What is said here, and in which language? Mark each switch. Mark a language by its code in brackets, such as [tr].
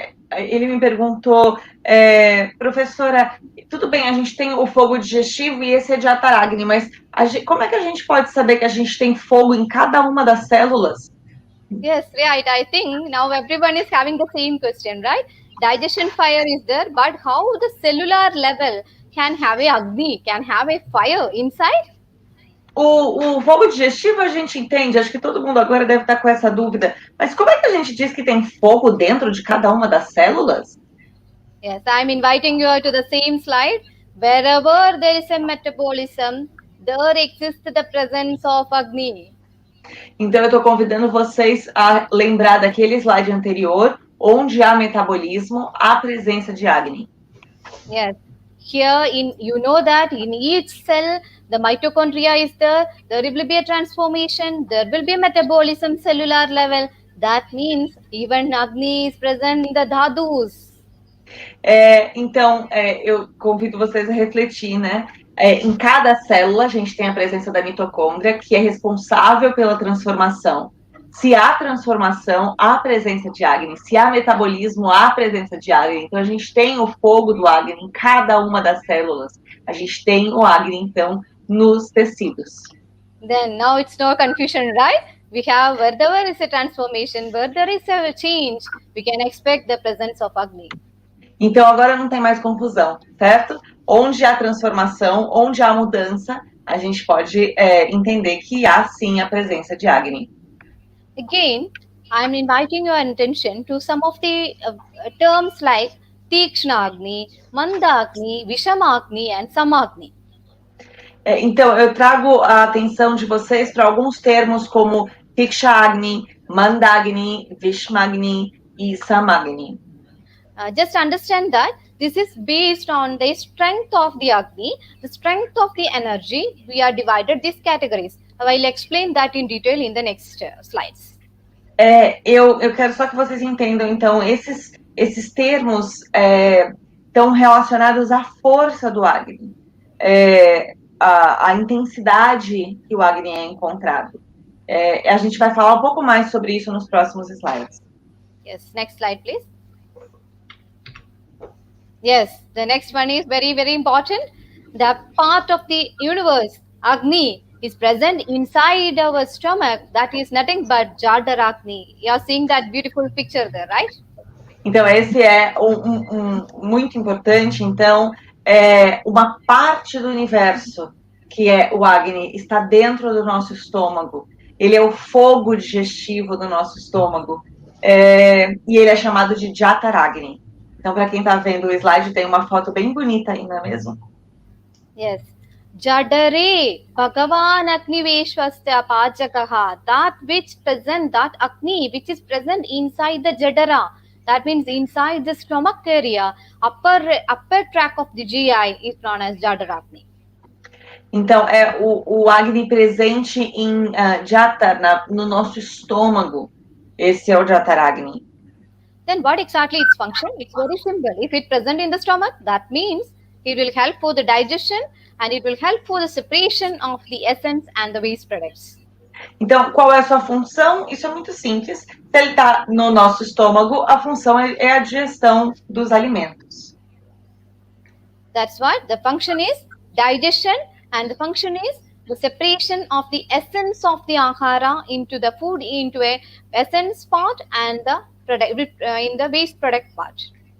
[pt] Ele me perguntou, professora, tudo bem, a gente tem o fogo digestivo e esse é de Ataragni, mas como é que a gente pode saber que a gente tem fogo em cada uma das células? [en] Yes, right. I think now everyone is having the same question, right? Digestion fire is there, but how the cellular level can have a Agni, can have a fire inside? [pt] O fogo digestivo a gente entende, acho que todo mundo agora deve estar com essa dúvida, mas como é que a gente diz que tem fogo dentro de cada uma das células? [en] Yes, I'm inviting you to the same slide. Wherever there is a metabolism, there exists the presence of Agni. [pt] Então eu estou convidando vocês a lembrar daquele slide anterior, onde há metabolismo, há presença de Agni. [en] Yes. Here, you know that in each cell, the mitochondria is there will be a transformation, there will be a metabolism cellular level. That means even Agni is present in the dhadus. [pt] Então, eu convido vocês a refletir, né? Em cada célula, a gente tem a presença da mitocôndria, que é responsável pela transformação. Se há transformação, há presença de Agni. Se há metabolismo, há presença de Agni. Então, a gente tem o fogo do Agni em cada uma das células. A gente tem o Agni, então, nos tecidos. [en] Then, now it's no confusion, right? We have, where there is a transformation, where there is a change, we can expect the presence of Agni. [pt] Então, agora não tem mais confusão, certo? Onde há transformação, onde há mudança, a gente pode entender que há, sim, a presença de Agni. [en] Again, I'm inviting your attention to some of the terms like Tikshna-Agni, Manda-Agni, Vishama-Agni and Sama-Agni. [pt] Então, eu trago a atenção de vocês para alguns termos como Tiksha-Agni, Manda-Agni, Vishma-Agni e Sama-Agni. [en] Just understand that this is based on the strength of the Agni, the strength of the energy. We are divided these categories. I will explain that in detail in the next slides. [pt] Eu quero só que vocês entendam, então, esses termos estão relacionados à força do Agni, a intensidade que o Agni é encontrado. A gente vai falar um pouco mais sobre isso nos próximos slides. [en] Yes, next slide, please. Yes, the next one is very, very important. The part of the universe, Agni, is present inside our stomach. That is nothing but Jadaragni. You are seeing that beautiful picture there, right? [pt] Então, esse é muito importante. Então, uma parte do universo, que é o Agni, está dentro do nosso estômago. Ele é o fogo digestivo do nosso estômago. E ele é chamado de Jataragni. Então, para quem está vendo o slide, tem uma foto bem bonita aí, não é mesmo? [sa] Yes. Jadare Bhagavan Agni Veshwasya Pajakaha. [en] That which present, that Agni which is present inside the Jadara. That means inside the stomach area, upper track of the GI is known as Jadaragni. [pt] Então, o Agni presente em Jata, no nosso estômago. Esse é o Jataragni. [en] Then what exactly its function? It's very simple. If it's present in the stomach, that means it will help for the digestion and it will help for the separation of the essence and the waste products. [pt] Então, qual é a sua função? Isso é muito simples. Se ele está no nosso estômago, a função é a digestão dos alimentos. [en] That's what the function is, digestion, and the function is the separation of the essence of the ahara into the food, into a essence part and the product, in the waste product part.